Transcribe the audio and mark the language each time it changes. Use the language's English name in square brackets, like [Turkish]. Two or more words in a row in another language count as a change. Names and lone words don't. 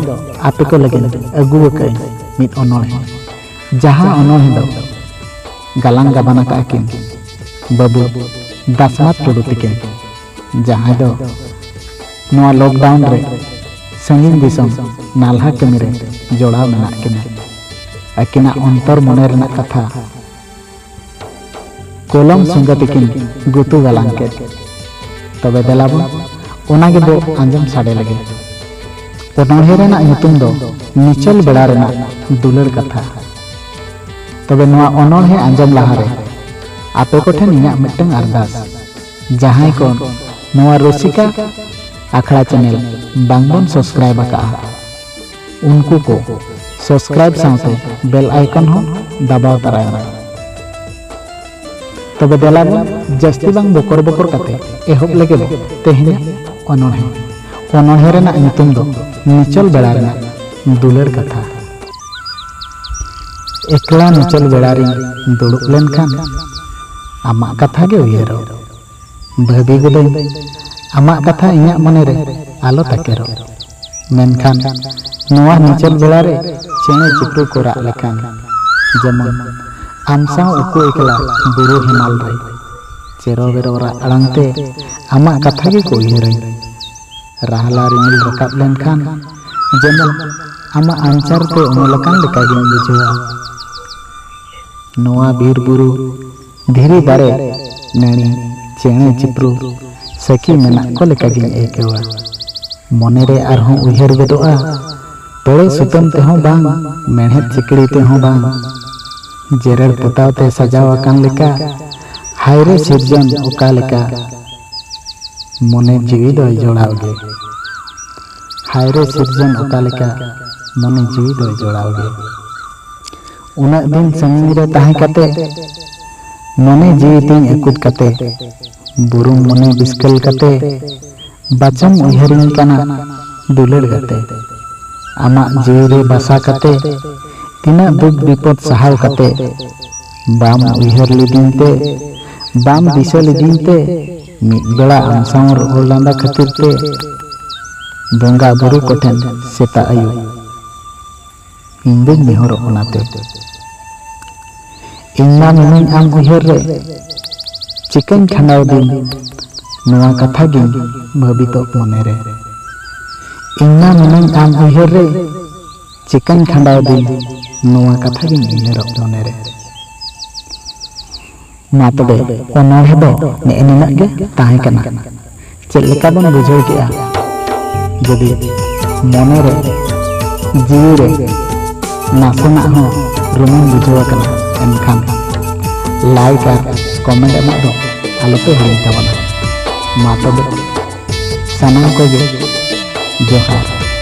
[Santali] आपे को लगे अगु कई मित अनोहे जहां अनोहे दो गालांग गाबाना का किन बाबू दासमात टुडू तिकिन जहां दो नोआ लॉकडाउन रे संगीन दिसम नालहा कमी रे जोड़ा मेना किना अकिना अंतर मने रेना कथा कोलम संगतिकिन गुतु गालांग के। तबे देलाबो ओना गे बो आंजम साडे लगे ओनोहे रेना ᱧᱩᱛᱩᱢ दो निचल बेड़ा रेना दुलर कथा। तबे नोआ ओनोहे आंजम लहारे आपे को ठेन इना मिटंग अरदास जहां को नोआ रुसिका आखड़ा चैनल बांगबन सब्सक्राइब आका उनको को सब्सक्राइब साथे [English] bell icon [Santali] हो दबाव तरायना। तबे देलाबो जस्ती बांग बकर बकर काते एहब लगे तेहें ओनोहे रेना ᱧᱩᱛᱩᱢ दो निचल बेड़ा रेना दुलर कथा। एकला निचल बेड़ा रे दुड़ुब लेनखान आमा कथा गे उयरो भाबी गोदे आमा कथा इᱧा मने रे आलो ताकेरो मेनखान नोआ निचल बेड़ा रे चेणे चिप्रू को राग लेखान जेमन आमसा उकु एकला बुरु हिमाल रे चेरो बेरो आड़ांगते आमा कथा गे को उयरो राहला रिमिल रकाब लेनखान जेमन आमा आंचार ते उनलकान लेका गे बुझवा नोआ बीर बुरु धीरे दारे नैनी चेणे चिप्रू सखी मेना को लेका गे एकेवा मने रे आरहों उयहर बेदोआ पेड़े सुतम ते हों बांग मेहनत चिकड़ी ते हों बांग जेरर पोताव ते सजाव अकान लेका हायरे सिरजन ओका लेका मने जीवी दो जोड़ाव गे हायरे सिरजन ओका लेका मने जीवी दो जोड़ाव गे उना दिन संगी रे ताहे कते मने जीवी तीन एकुत कते बुरुम मने बिस्कल कते बाचम उयहरिन काना दुलर गते आमा जीवी रे बसा कते तिना दुख विपद सहाव कते बाम उयहर लिदिनते बाम दिशा लिदिनते मिद बेड़ा आमसाव रोड़ लांदा खातिर ते बोंगा बुरु कोठेन सेता आयु इंदुन नेहर ओनाते इन्ना मिनिन आम उयहर रे चिकन खांडाव दिन नोआ कथा गिन भाबितो मने रे इन्ना मिनिन आम उयहर रे चिकन खांडाव दिन नोआ कथा गिन उयहर मने रे। मा तबे ओनोहे दो नेना गे ताहे कना चेद लेका बन बुझाव केआ जदि मने रे जीवी रे नासना हो रुमन बुझाव कना एनखान लाइक और कमेंट एमा दो आलोपे हिड़िन ताबना। मा तबे सनाम को गे जोहार।